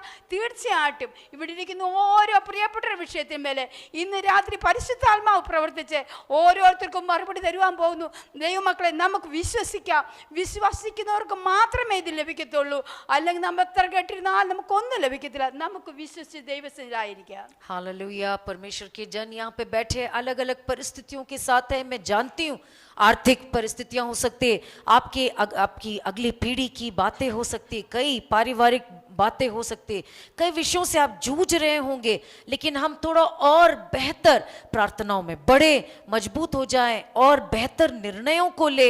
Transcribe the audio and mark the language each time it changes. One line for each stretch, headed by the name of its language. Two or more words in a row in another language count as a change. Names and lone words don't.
Malayalam: തീർച്ചയായിട്ടും ഇവിടെ ഇരിക്കുന്ന ഓരോ പ്രിയപ്പെട്ട വിഷയത്തിന്മേലെ ഇന്ന് രാത്രി പരിശുദ്ധാത്മാവ് പ്രവർത്തിച്ച് ഓരോരുത്തർക്കും മറുപടി തരുവാൻ പോകുന്നു. ദൈവമക്കളെ, നമുക്ക് വിശ്വസിക്കാം. വിശ്വസിക്കുന്നവർക്ക് മാത്രമേ ഇത് ലഭിക്കത്തുള്ളൂ. അല്ലെങ്കിൽ നമ്മൾ എത്ര കേട്ടിരുന്നാൽ നമുക്കൊന്നും ലഭിക്കത്തില്ല. നമുക്ക് വിശ്വസിച്ച് ദൈവസന്നിധിയിലായിരിക്കാം.
Hindi: हालेलुया। परमेश्वर के जन यहाँ पे बैठे अलग अलग परिस्थितियों के साथ है। मैं जानती हूँ आर्थिक परिस्थितियां हो सकती है, आपकी अगली पीढ़ी की बातें हो सकती है, कई पारिवारिक बातें हो सकती है, कई विषयों से आप जूझ रहे होंगे। लेकिन हम थोड़ा और बेहतर प्रार्थनाओं में बढ़े, मजबूत हो जाएं और बेहतर निर्णयों को ले।